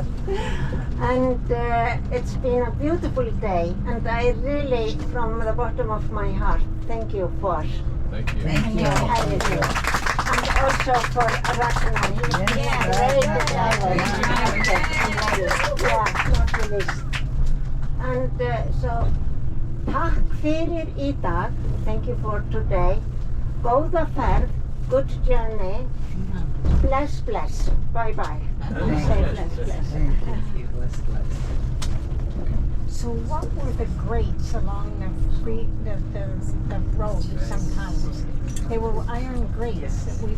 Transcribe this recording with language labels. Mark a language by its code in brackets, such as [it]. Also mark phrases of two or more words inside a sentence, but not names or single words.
[en] And it's been a beautiful day, and I really, from the bottom of my heart, thank you for Thank you. Thank you. having me. And also for Ragnar. He's been great driver. Yeah, not the least. And so, [is] takk fyrir í dag. [en] Thank you for today. [is] Góða ferð, [en] good journey. [is] Bless, bless. [en] Bye bye. Say [is] bless, bless. [en] Thank you. [is] Bless, bless. [en] So what were the grates along the road sometimes? They were iron grates that we would...